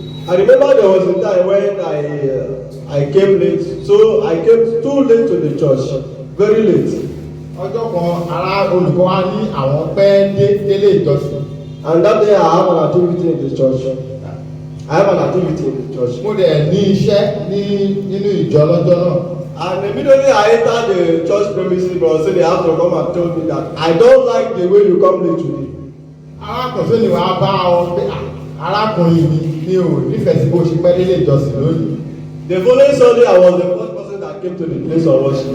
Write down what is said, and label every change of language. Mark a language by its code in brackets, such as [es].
[en] I remember there was a time when I came late, so I came too late to the church, very late. [yo] Ọjọ́ kan ará olùkọ́ wa ní àwọn pẹ́ délé ìjọsìn. [en] And that day I have an activity in the church. I have an activity in the church. [yo] Mo dẹ̀ ní iṣẹ́ nínú ìjọ lọ́jọ́ náà. [en] And immediately I entered the church premises, but say they have to come and tell me that I don't like the way you come late today. [yo] Arákùnrin ni wàá bá ọ pé arákùnrin mi ò nífẹ̀ẹ́ sí bó ṣe pẹ́ délé ìjọsìn lónìí. [en] The following Sunday I was the first person that came to the place of worship.